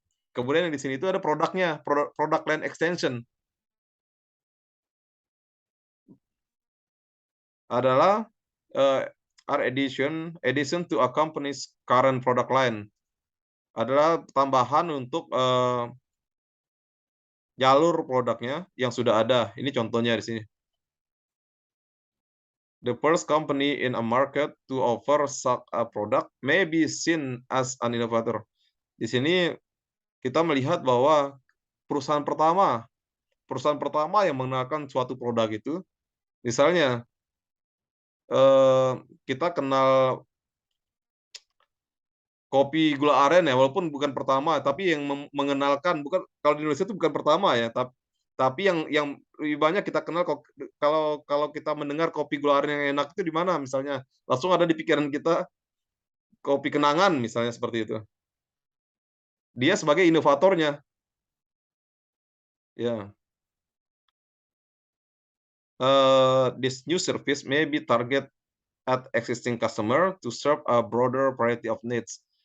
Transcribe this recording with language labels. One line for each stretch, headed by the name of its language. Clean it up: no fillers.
Indonesian: Kemudian yang di sini itu ada produknya, product line extension, adalah, eee,
English: addition to a company's current product line,
Indonesian: adalah tambahan untuk, jalur produknya yang sudah ada. Ini contohnya di sini.
English: The first company in a market to offer such a product may be seen as an innovator.
Indonesian: Di sini kita melihat bahwa perusahaan pertama perusahaan pertama yang mengenalkan suatu produk itu, misalnya, eee, kita kenal kopi gula aren ya, walaupun bukan pertama, tapi yang mengenalkan bukan kalau di Indonesia itu bukan pertama ya, tapi yang lebih banyak kita kenal kalau kalau kita mendengar kopi gula aren yang enak itu di mana misalnya, langsung ada di pikiran kita kopi kenangan misalnya seperti itu. Dia sebagai inovatornya, ya.
English: This new service may be target at existing customer to serve a broader variety of needs.